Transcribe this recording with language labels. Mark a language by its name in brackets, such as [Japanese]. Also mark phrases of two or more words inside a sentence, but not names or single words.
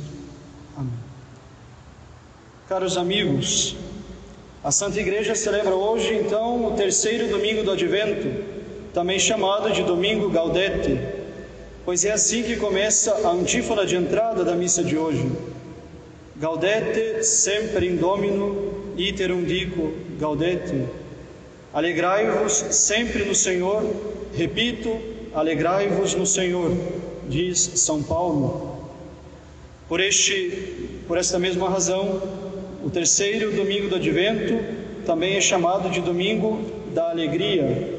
[Portuguese] Amém. Caros amigos, a Santa Igreja celebra hoje, então, o terceiro domingo do Advento, também chamado de Domingo Gaudete, pois é assim que começa a antífona de entrada da missa de hoje. [Latin] Gaudete semper in Domino, iterum dico gaudete. [Portuguese] Alegrai-vos sempre no Senhor, repito, alegrai-vos no Senhor, diz São Paulo. Por esta mesma razão, o terceiro domingo do Advento também é chamado de Domingo da Alegria.